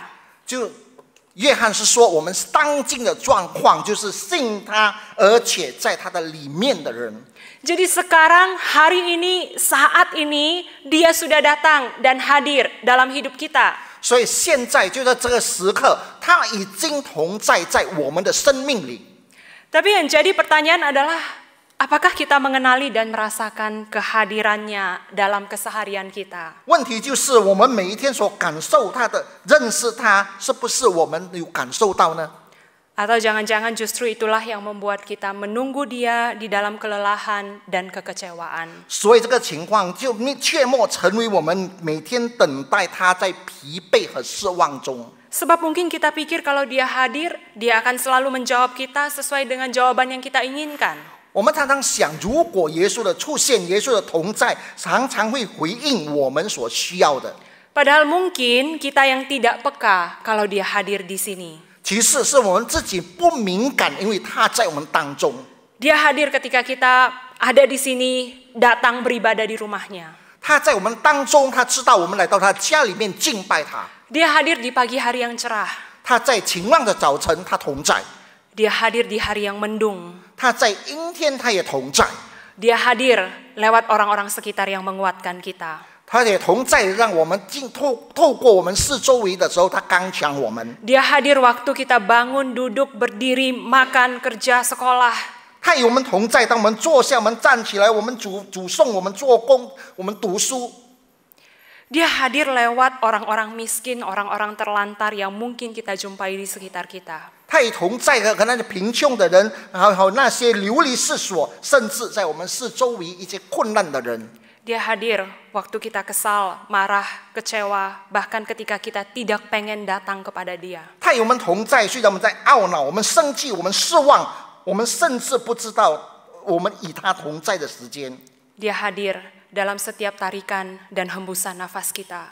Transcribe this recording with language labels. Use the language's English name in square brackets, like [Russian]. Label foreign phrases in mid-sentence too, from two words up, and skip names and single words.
[Chinese] 就约翰是说，我们当今的状况就是信他，而且在他的里面的人。 [Indonesian] Jadi sekarang, hari ini, saat ini, dia sudah datang dan hadir dalam hidup kita. [Chinese] 所以现在就在这个时刻，他已经同在我们的生命里。 [Indonesian] Tapi yang jadi pertanyaan adalah, apakah kita mengenali dan merasakan kehadirannya dalam keseharian kita? [Chinese] 问题就是我们每一天所感受他的、认识他，是不是我们有感受到呢？ [Indonesian] Atau jangan-jangan justru itulah yang membuat kita menunggu dia di dalam kelelahan dan kekecewaan. [Chinese] 所以这个情况就切莫成为我们每天等待他在疲惫和失望中。 [Indonesian] Sebab mungkin kita pikir kalau dia hadir, dia akan selalu menjawab kita sesuai dengan jawaban yang kita inginkan. [Chinese] 我们常常想，如果耶稣的出现、耶稣的同在，常常会回应我们所需要的。 [Indonesian] Padahal mungkin kita yang tidak peka kalau dia hadir di sini. [Chinese] 其次是我们自己不敏感，因为他在我们当中。 [Indonesian] Dia hadir ketika kita ada di sini, datang beribadah di rumahnya. [Chinese] 他在我们当中，他知道我们来到他家里面敬拜他。 [Indonesian] Dia hadir di pagi hari yang cerah. [Chinese] 他在晴朗的早晨，他同在； [Indonesian] Dia hadir di hari yang mendung. [Chinese] 他在阴天，他也同在； [Indonesian] Dia hadir lewat orang-orang sekitar yang menguatkan kita. [Chinese] 他也同在，让我们透过我们四周围的时候，他刚强我们。 [Indonesian] Dia hadir waktu kita bangun, duduk, berdiri, makan, kerja, sekolah. [Chinese] 他与我们同在，当我们坐下，我们站起来，我们煮餸，我们做工，我们读书。 [Indonesian] Dia hadir lewat orang-orang miskin, orang-orang terlantar yang mungkin kita jumpai di sekitar kita. [Chinese] 他也同在和那些贫穷的人，还有那些流离失所，甚至在我们四周围一些困难的人。 [Indonesian] Dia hadir waktu kita kesal, marah, kecewa, bahkan ketika kita tidak pengen datang kepada dia. [Chinese] 他与我们同在，虽然我们在懊恼，我们生气，我们失望，我们甚至不知道我们与他同在的时间。 [Indonesian] Dia hadir dalam setiap tarikan dan hembusan nafas kita.